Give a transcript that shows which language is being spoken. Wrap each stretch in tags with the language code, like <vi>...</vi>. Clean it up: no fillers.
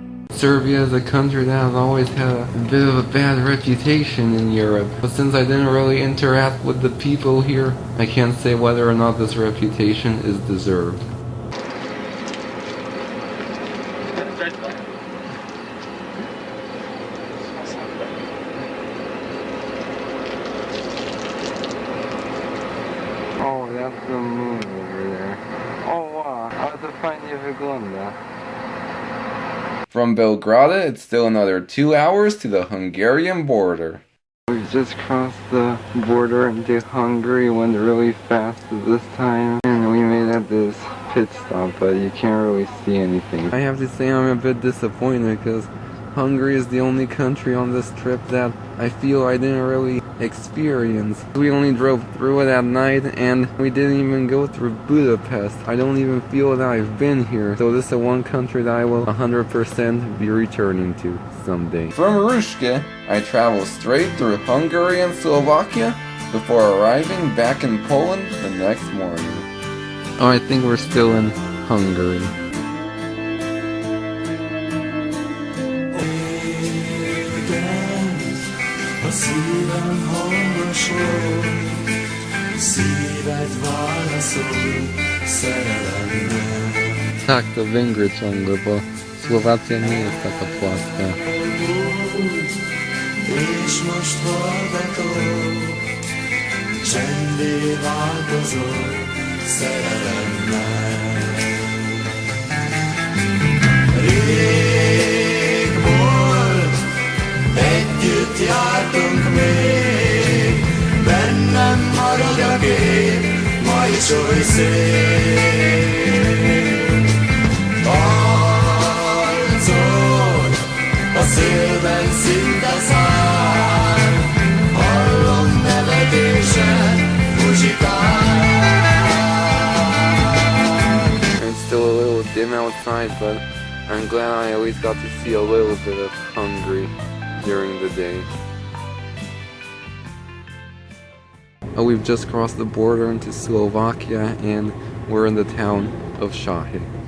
<en>Serbia is a country that has always had a bit of a bad reputation in Europe, but since I didn't really interact with the people here, I can't say whether or not this reputation is deserved. Oh, that's the moon over there.</en> <pl>Oh wow, ale to fajnie wygląda.</pl> <en>From Belgrade, it's still another 2 hours to the Hungarian border. We've just crossed the border into Hungary, went really fast this time, and we made it this pit stop, but you can't really see anything. I have to say I'm a bit disappointed because Hungary is the only country on this trip that I feel I didn't really experience. We only drove through it at night and we didn't even go through Budapest. I don't even feel that I've been here. So this is one country that I will 100% be returning to someday. From Ruszke, I travel straight through Hungary and Slovakia before arriving back in Poland the next morning. Oh, I think we're still in Hungary.</en> <hu>A szívem hangosol, szíved válaszol szerelemmel.</hu> <pl>Tak, to Węgry ciągle, bo Słowacja nie jest taka płaska.</pl> <hu>És most hallgatom, csendé változol szerelemmel. Rég volt, együtt jártunk még, bennem marad a kép, ma is oly szép. szélben szinte száll, hallom nevetésed, muzsikál.</hu> <en>It's still a little dim outside, but I'm glad I at least got to see a little bit of Hungary during the day. Oh, we've just crossed the border into Slovakia and we're in the town of Shahy.</en>